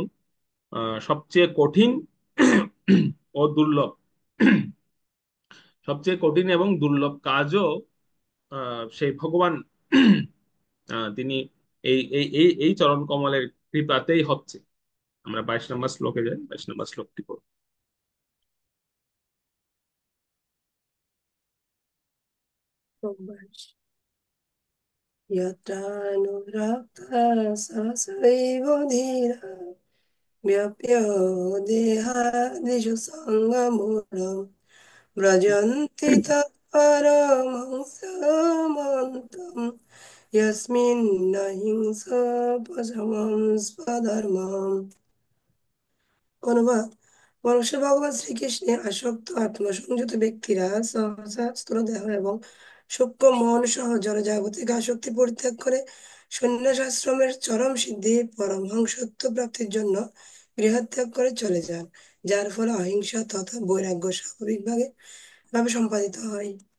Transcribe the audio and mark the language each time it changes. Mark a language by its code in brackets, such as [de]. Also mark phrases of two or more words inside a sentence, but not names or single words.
[bn] সবচেয়ে কঠিন ও দুর্লভ, সবচেয়ে কঠিন এবং দুর্লভ কাজও সেই ভগবান তিনি এই চরণ কমলের কৃপাতেই হচ্ছে। আমরা 22 নম্বর শ্লোকে যাই, 22 নম্বর শ্লোকটি পড়ব। [sa] यत्रानुरक्ता सहसैव धीरा व्याप्य देहादिषु सङ्गमूढम् व्रजन्ति तत्परमंसमन्तम् यस्मिन्न हिंसापशमं स्वधर्मम्। [bn] অনুবাদ: পরমেশ্বর ভগবান শ্রীকৃষ্ণে আসক্ত আত্মসংযত ব্যক্তিরা সহসা স্থূলদেহ এবং সূক্ষ্ম মন সহ জড়জাগতিক আসক্তি পরিত্যাগ করে সন্ন্যাস আশ্রমের চরম সিদ্ধি পরমহংসত্ব প্রাপ্তির জন্য গৃহত্যাগ করে চলে যান, যার ফলে অহিংসা তথা বৈরাগ্য স্বাভাবিকভাবে ভাবে সম্পাদিত হয়।